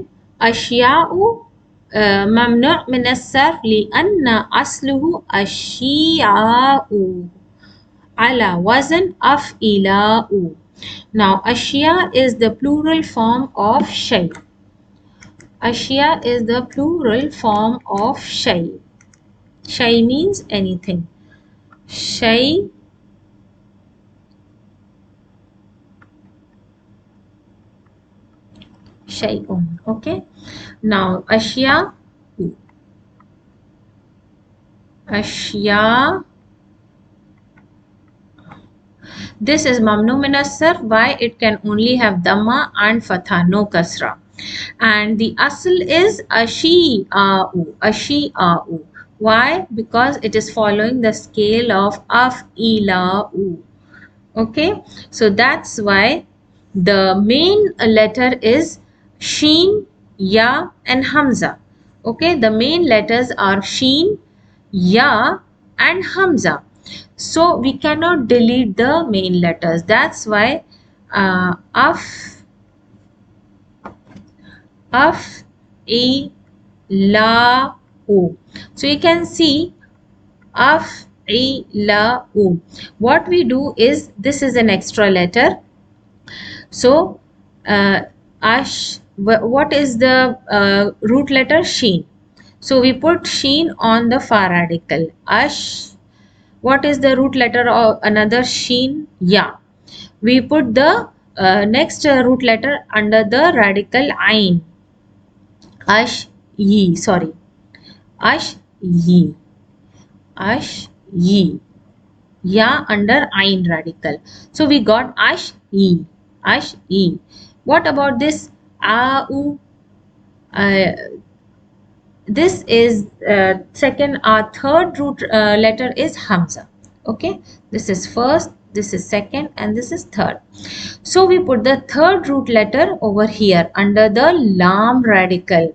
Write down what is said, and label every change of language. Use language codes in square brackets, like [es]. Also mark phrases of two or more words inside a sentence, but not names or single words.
[ar] أشياء ممنوع من الصرف لأن أصله أشياء على وزن أفعلاء. [en] Now أشياء is the plural form of شيء. أشياء is the plural form of شيء. شيء means anything. [ar] شيء شيء. [en] Okay, now [ar] أشياء أشياء, [en] this is [ar] ممنوع من الصرف. [en] Why? It can only have dhamma and fatha, no kasra. And the asl is ashi'a'u. Ashi'a'u. Why? Because it is following the scale of af'ila'u. Okay, so that's why the main letter is sheen, ya and hamza. Okay, the main letters are sheen, ya and hamza. So we cannot delete the main letters. That's why i la u. So you can see la u. What we do is, this is an extra letter. So what is the root letter? Sheen. So we put sheen on the far radical. Ash What is the root letter of another sheen? Ya. We put the next root letter under the radical ain. Ash yi. Sorry. Ash yi. Ash yi. Ya under ain radical. So we got ash yi. Ash yi. What about this au? Uh, this is second, our third root letter is Hamza. Okay, this is first, this is second, and this is third. So we put the third root letter over here under the lam radical.